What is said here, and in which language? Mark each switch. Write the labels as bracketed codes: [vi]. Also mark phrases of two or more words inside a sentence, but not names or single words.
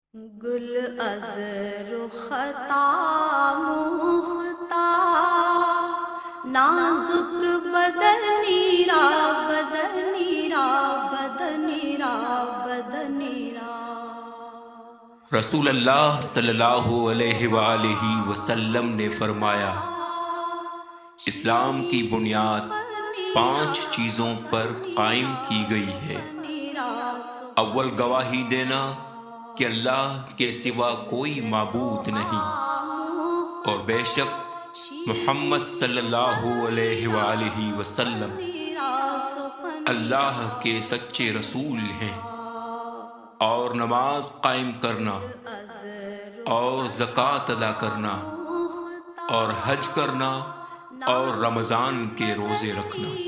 [fa] گل از رختا مختا نازک بدنی را بدنی را بدنی را بدنی را [ur] رسول اللہ [ar] صلی اللہ علیہ وآلہ وسلم [ur] نے فرمایا، اسلام کی بنیاد 5 چیزوں پر قائم کی گئی ہے۔ اول گواہی دینا کہ اللہ کے سوا کوئی معبود نہیں، اور بے شک محمد [ar] صلی اللہ علیہ وآلہ وسلم [ur] اللہ کے سچے رسول ہیں، اور نماز قائم کرنا، اور زکوٰۃ ادا کرنا، اور حج کرنا، اور رمضان کے روزے رکھنا۔